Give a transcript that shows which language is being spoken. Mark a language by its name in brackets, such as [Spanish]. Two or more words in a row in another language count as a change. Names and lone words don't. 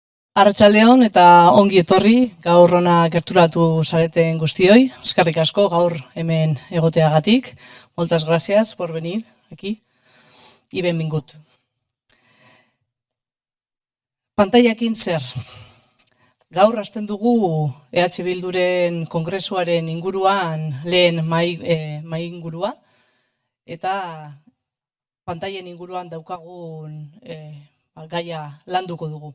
[Basque] Arratsaldeon eta ongi etorri gaur hona gerturatu zareten guztioi. Eskerrik asko gaur hemen egoteagatik. [Spanish] Moltes gracias por venir aquí y benvingut. [Basque] Pantailakin zer? Gaur hasten dugu EH Bilduren kongresuaren inguruan lehen mai ingurua eta pantailen inguruan daukagun gaia landuko dugu.